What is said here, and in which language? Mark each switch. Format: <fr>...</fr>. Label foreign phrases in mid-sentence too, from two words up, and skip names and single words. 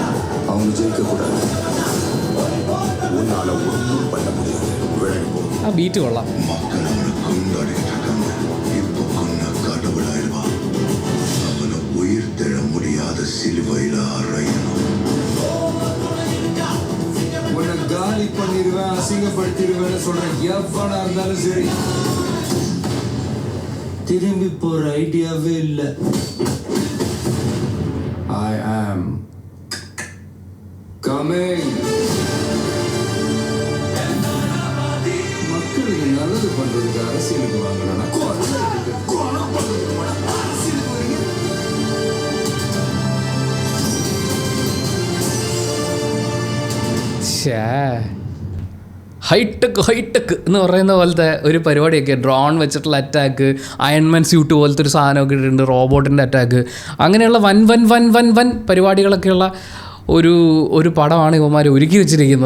<ta>அவங்க ஜெயிக்கக்கூடாது. உன்னால ஒன்றும் பண்ண முடியாது. விலகி போ.</ta> <ml>ആ ബീറ്റ് കൊള്ളാം.</ml> <ta>மக்கள் அவனை கொண்டாடிக்கிட்டு இருக்காங்க. இப்போ கொன்ன கடவுளாயிடுவான். அவனை உயிர் தெழ முடியாத சிலுவையில அறையணும். உன்னை காலி பண்ணிடுவேன், அசிங்கப்படுத்திடுவேன்னு சொல்ற எவனா இருந்தாலும் சரி, திரும்பி போற ஐடியாவே இல்லை.</ta> <en>I am coming.</en> <ta>மக்களுக்கு நல்லது பண்றதுக்கு அரசியலுக்கு வாங்கலாம்.</ta> <ml>ഹൈടെക് എന്ന് പറയുന്ന പോലത്തെ ഒരു പരിപാടിയൊക്കെ, ഡ്രോൺ വെച്ചിട്ടുള്ള അറ്റാക്ക്,</ml> <en>Ironman suit</en> <ml>പോലത്തെ ഒരു സാധനമൊക്കെ ഇട്ടിട്ടുണ്ട്, റോബോട്ടിൻ്റെ അറ്റാക്ക്, അങ്ങനെയുള്ള വൻ പരിപാടികളൊക്കെയുള്ള ഒരു പടമാണ് ഇവന്മാർ ഒരുക്കി വെച്ചിരിക്കുന്നത്.</ml>